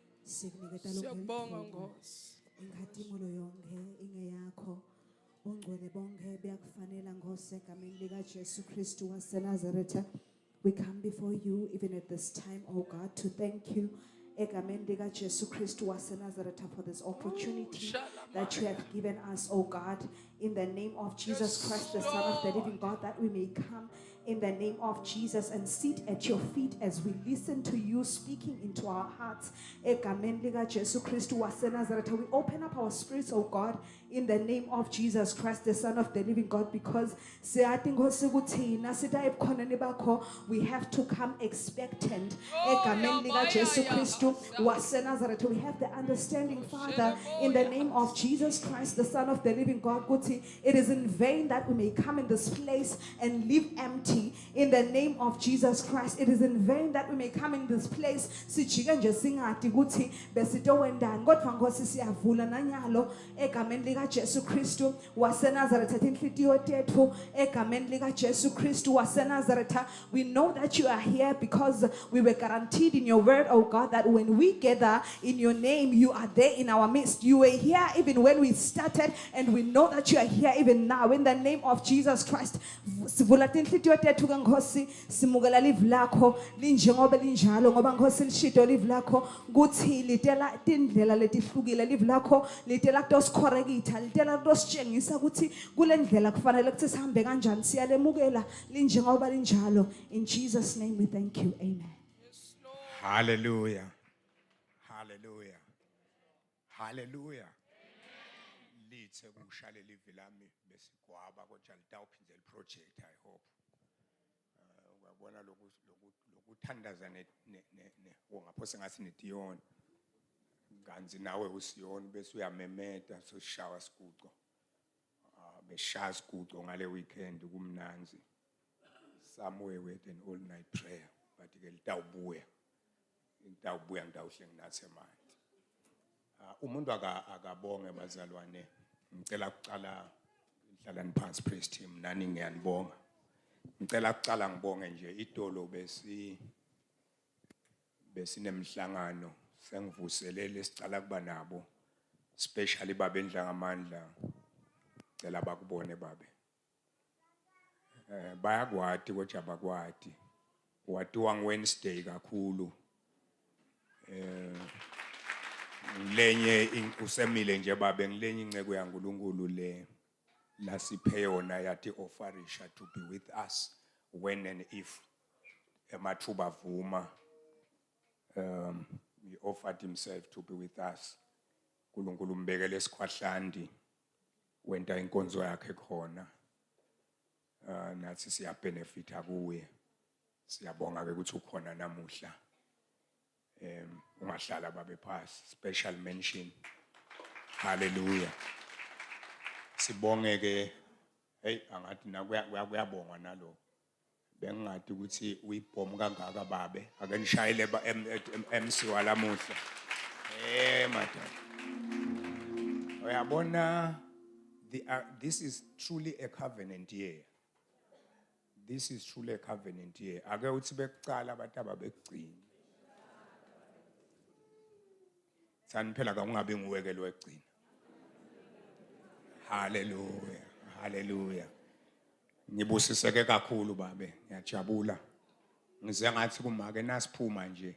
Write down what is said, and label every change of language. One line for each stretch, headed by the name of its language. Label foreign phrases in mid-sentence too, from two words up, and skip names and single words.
Swati: Sikuniketa Siyabonga lonke Nkosi. inkhatimulo yonke ingeyakho. Ungcwele bonke buyakufanela Nkosi egameni lika Jesu Kristu waseNazaretha.
English: We come before you even at this time, oh God, to thank you
Swati: egameni lika Jesu Kristu waseNazaretha
English: for this opportunity that you have given us, oh God, in the name of Jesus Christ, the Son of the living God, that we may come in the name of Jesus and sit at your feet as we listen to you speaking into our hearts.
Swati: Egameni lika Jesu Kristu waseNazaretha,
English: we open up our spirits, oh God, in the name of Jesus Christ, the Son of the living God, because we have to come expectant.
Swati: Egameni lika Jesu Kristu waseNazaretha,
English: we have the understanding, Father, in the name of Jesus Christ, the Son of the living God, it is in vain that we may come in this place and live empty. In the name of Jesus Christ, it is in vain that we may come in this place
Swati: sijike nje singathi ukuthi besito wendani, kodwa Nkosi siyavula nanyalo egameni lika Jesu Kristu waseNazaretha inhlitiyo tethu egameni lika Jesu Kristu waseNazaretha.
English: We know that you are here because we were guaranteed in your word, oh God, that when we gather in your name, you are there in our midst. You were here even when we started, and we know that you are here even now. In the name of Jesus Christ,
Swati: sivula inhlitiyo tethu ke Nkosi, simukela live lakho linjengoba linjalo, ngoba Nkosi lishido live lakho kuthi litela tindlela letihlukile live lakho litela kutosikhorekitha litela kutositshengisa ukuthi kule ndlela kufanele ukuthi sihambe kanjani. Siyalemukela linjengoba linjalo.
English: In Jesus' name we thank you. Amen. Hallelujah. Hallelujah. Hallelujah.
Swati: Lithe kushale live lami besigwaba kodwa litawuphinda liproject
English: I hope.
Swati: Uyabona lokuthandaza ngaphose ngathi netiyona. Kanzi nawe usiyona bese uyamemeta so shawa siguqo. Beshaya siguqo ngale weekend kumnanzi.
English: Somewhere with an all night prayer but
Swati: ke litawubuya. Ngitawubuya ngitawuhle nginathi manje. Umuntu akabonge bazalwane. Ngicela ukucala ihlalani phansi praise team nani ngiyanibonga. Ngicela ukucala ngibonge nje idolo besinemhlangano sengivuselele sicala kuba nabo especially babe endlangamandla. Ngicela bakubone babe. Bayakwati kodwa abakwati. Watiwa Wednesday kakhulu. Ngilenye usemile nje babe ngilenye inceke yaNkulunkulu le lasiphe yona yathi offerisha
English: to be with us
Swati: when and if emathuba vuma.
English: He offered himself to be with us.
Swati: uNkulunkulu umbekele esikhwahlandi wenta inkonzo yakhe khona. Nathi siya benefita kuye. Siyabonga ke ukuthi ukhona namuhla. Ungahlala babe phasi.
English: Special mention. Hallelujah.
Swati: Sibonge ke angathi na kuyabongwa nalo. Bengingathi ukuthi uyibhomu kangaka babe ake nishayele MC walamuhla. Madam.
English: Uyabona this is truly a covenant year. This is truly a covenant year.
Swati: Ake uthi bekucala abantu ababekugcina. Thani phela kungabe nguwekelo wegcina. Hallelujah. Hallelujah. Ngibusiseke kakhulu babe. Ngiyajabula. Ngize ngathi kumake nasiphuma nje.